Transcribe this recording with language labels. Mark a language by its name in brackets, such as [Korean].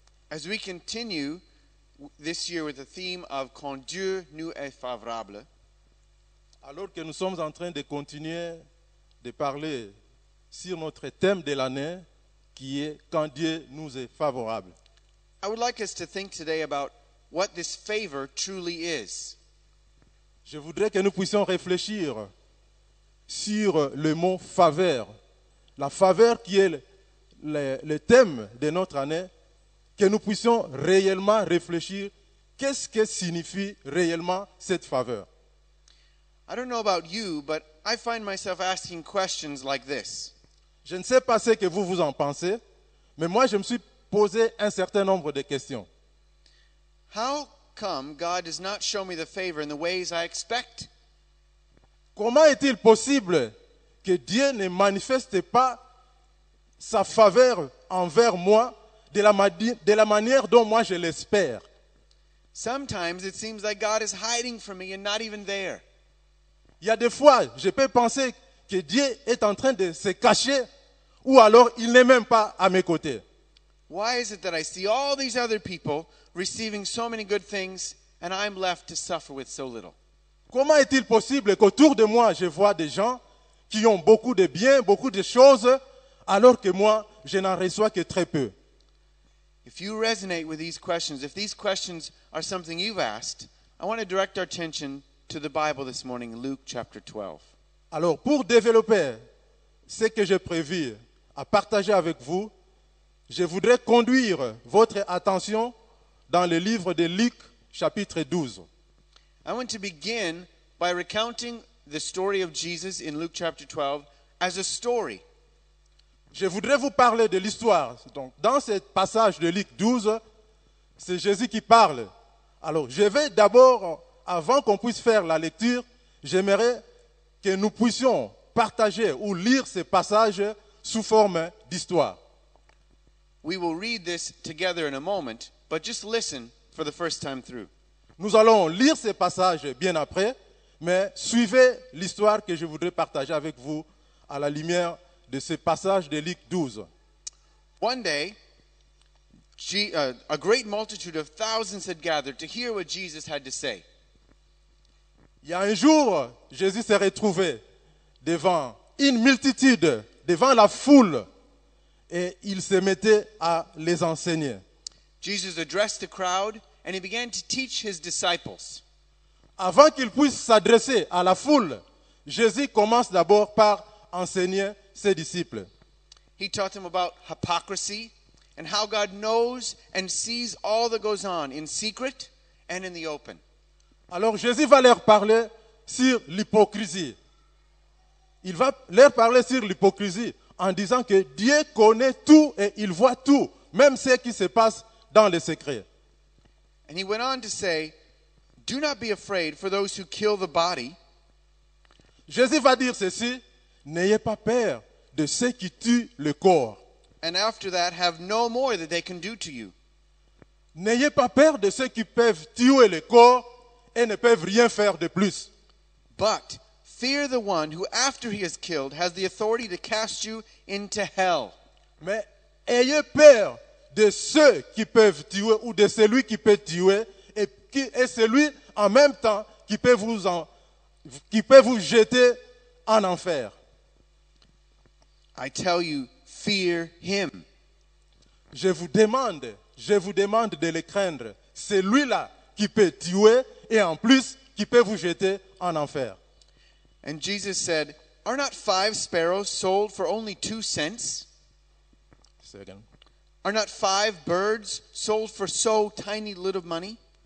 [English] As we continue this year with the theme of [French] quand Dieu nous est favorable, alors que nous sommes en train de continuer de parler sur notre thème de l'année qui est quand Dieu nous est favorable. [English] I would like us to think today about what this favor truly is. [French] Je voudrais que nous puissions réfléchir sur le mot faveur. La faveur qui est le thème de notre année, que nous puissions réellement réfléchir qu'est-ce que signifie réellement cette faveur. [English] I don't know about you, but I find myself asking questions like this. [French] Je ne sais pas ce que vous en pensez, mais moi je me suis posé un certain nombre de questions. [English] How come God does not show me the favor in the ways I expect? [French] Comment est-il possible que Dieu ne manifeste pas sa faveur envers moi de la manière dont moi je l'espère? [English] Sometimes it seems like God is hiding from me and not even there. [French] Il y a des fois, je peux penser que Dieu est en train de se cacher ou alors il n'est même pas à mes côtés. [English] Why is it that I see all these other people receiving so many good things and I'm left to suffer with so little? [French] Comment est-il possible qu'autour de moi, je vois des gens qui ont beaucoup de biens, beaucoup de choses, alors que moi, je n'en reçois que très peu? [English] If you resonate with these questions, if these questions are something you've asked, I want to direct our attention to the Bible this morning, Luke chapter 12. [French] Alors, pour développer ce que j'ai prévu à partager avec vous, je voudrais conduire votre attention dans le livre de Luc, chapitre 12. [English] I want to begin by recounting the story of Jesus in Luke chapter 12 as a story. [French] Je voudrais vous parler de l'histoire. Donc, dans ce passage de Luc 12, c'est Jésus qui parle. Alors, je vais d'abord, avant qu'on puisse faire la lecture, j'aimerais que nous puissions partager ou lire ce passage sous forme d'histoire. [English] We will read this together in a moment, but just listen for the first time through. [French] Nous allons lire ce passage bien après, mais suivez l'histoire que je voudrais partager avec vous à la lumière de ce passage de Luc 12. [English] One day, a great multitude of thousands had gathered to hear what Jesus had to say. [French] Il y a un jour, Jésus s'est retrouvé devant une multitude, devant la foule, et il se mettait à les enseigner. [English] Jesus addressed the crowd and he began to teach his disciples. [French] Avant qu'il puisse s'adresser à la foule, Jésus commence d'abord par enseigner ses disciples. [English] He taught them about hypocrisy and how God knows and sees all that goes on in secret and in the open. [French] Alors Jésus va leur parler sur l'hypocrisie. Il va leur parler sur l'hypocrisie en disant que Dieu connaît tout et il voit tout, même ce qui se passe dans les secrets. [English] And he went on to say, do not be afraid for those who kill the body. [French] Jésus va dire ceci, n'ayez pas peur de ceux qui tuent le corps. [English] And after that, have no more that they can do to you. [French] N'ayez pas peur de ceux qui peuvent tuer le corps et ne peuvent rien faire de plus. [English] But fear the one who, after he is killed, has the authority to cast you into hell. [French] Mais ayez peur de ceux qui peuvent tuer ou de celui qui peut tuer et celui en même temps qui peut vous jeter en enfer. [English] I tell you, fear him. [French] Je vous demande de le craindre. C'est lui-là qui peut tuer et en plus qui peut vous jeter en enfer. [English] And Jesus said, are not 5 sparrows sold for only 2 cents? Are not 5 birds sold for so tiny little money?